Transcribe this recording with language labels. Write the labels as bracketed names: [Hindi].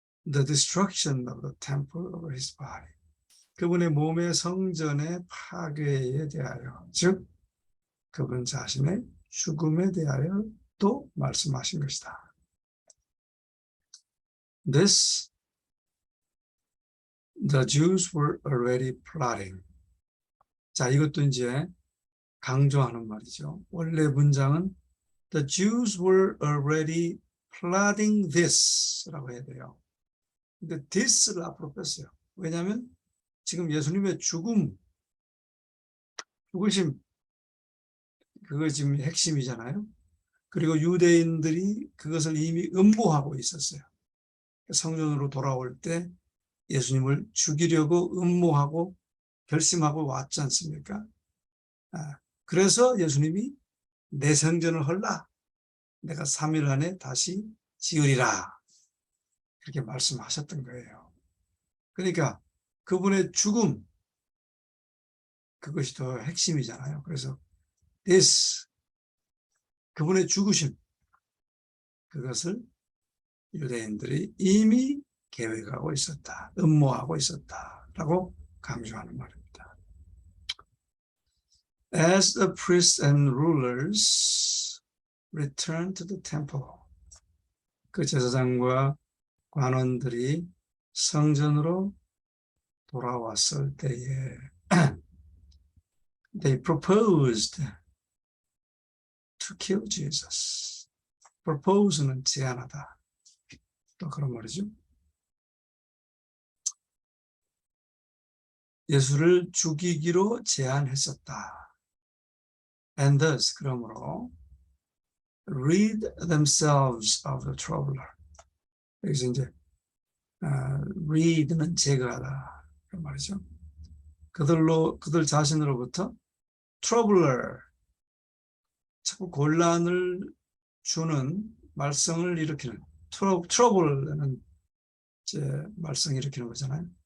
[English] The destruction of the temple of his body, [Korean] 그분의 몸의 성전의 파괴에 대하여, 즉 그분 자신의 죽음에 대하여 또 말씀하신 것이다. [English] This, the Jews were already plotting. [Korean] 자, 이것도 이제 강조하는 말이죠. 원래 문장은 [English] The Jews were already plotting this [Korean] 라고 해야 돼요. 근데 this를 앞으로 뺐어요. 왜냐하면 지금 예수님의 죽으심, 그거 지금 핵심이잖아요. 그리고 유대인들이 그것을 이미 음모하고 있었어요. 성전으로 돌아올 때 예수님을 죽이려고 음모하고 결심하고 왔지 않습니까? 그래서 예수님이 내 성전을 헐라, 내가 3일 안에 다시 지으리라, 그렇게 말씀하셨던 거예요. 그러니까 그분의 죽음, 그것이 더 핵심이잖아요. 그래서 this, 그분의 죽으심, 그것을 유대인들이 이미 계획하고 있었다, 음모하고 있었다라고 강조하는 말입니다. [English] As the priests and rulers returned to the temple, [Korean] 그 제사장과 관원들이 성전으로 돌아왔을 때에 [English] they proposed to kill Jesus. [Korean] propose는 제안하다, 또 그런 말이죠. 예수를 죽이기로 제안했었다. [English] And thus, [Korean] 그러므로 [English] rid themselves of the troubler. [Korean] 여기서 이제 rid는 제거하다 그런 말이죠. 그들 자신으로부터 troubler, 자꾸 곤란을 주는 말썽을 일으키는, trouble는 이제 말썽 일으키는 거잖아요.